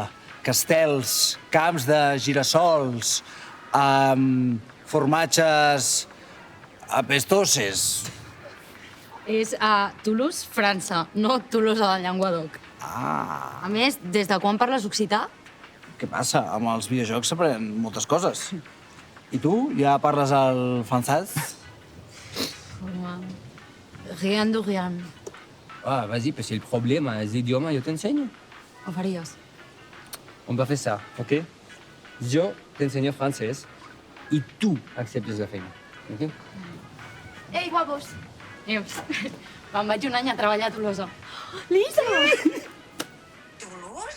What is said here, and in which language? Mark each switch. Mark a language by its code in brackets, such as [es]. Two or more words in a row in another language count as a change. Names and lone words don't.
[ca] Castels, camps de girassols, formatges apestoses. És a Toulouse, França, no Tolosa del Llenguadoc. Ah, A més, des de quan parles occità? què passa? Amb els videojocs s'aprenen moltes coses. I tu, ja parles el francès? [fr] Rien de rien. Ah, vas-y, parce que le problème, les idiomes, je t'enseigne. [ca] Ho faries? [fr] On va fer ça, ok? [ca] Jo t'ensenyo francès i tu acceptes la feina, ok? Ei, guapos! Neus, me'n vaig un any a treballar a Tolosa. Lisa! Toulouse?